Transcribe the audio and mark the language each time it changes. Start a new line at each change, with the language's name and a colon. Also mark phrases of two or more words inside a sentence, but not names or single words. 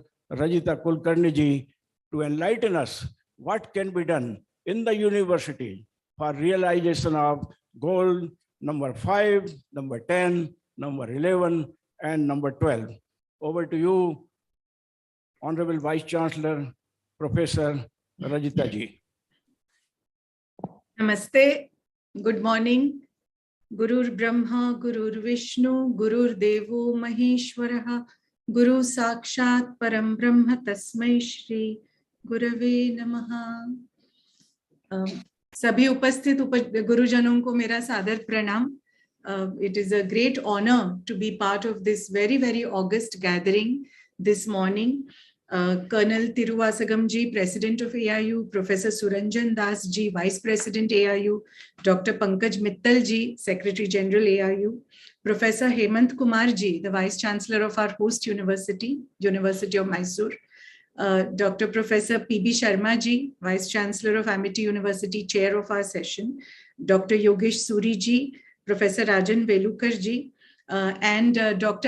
English: Rajita Kulkarni ji, to enlighten us what can be done in the university for realization of goal number 5, number 10, number 11, and number 12. Over to you, Honorable Vice Chancellor, Professor Rajita ji. Namaste. Good morning.
Sanskrit: गुरुर् ब्रह्मा, गुरुर् विष्णु, गुरुर् देवो महेश्वरः, गुरु साक्षात् परम ब्रह्म तस्मै श्री गुरवे नमः.
Hindi: सभी उपस्थित गुरुजनों को मेरा सादर प्रणाम.
English: It is a great honor to be part of this very august gathering this morning. Colonel Tiruvasagam ji, President of AIU, Professor Suranjan Das ji, Vice President AIU, Dr. Pankaj Mittal ji, Secretary General AIU, Professor Hemant Kumar ji, the Vice Chancellor of our host university, University of Mysore, Dr. Professor P.B. Sharma ji, Vice Chancellor of Amity University, Chair of our session, Dr. Yogesh Suri ji, Professor Rajan Veloukar ji, and Dr.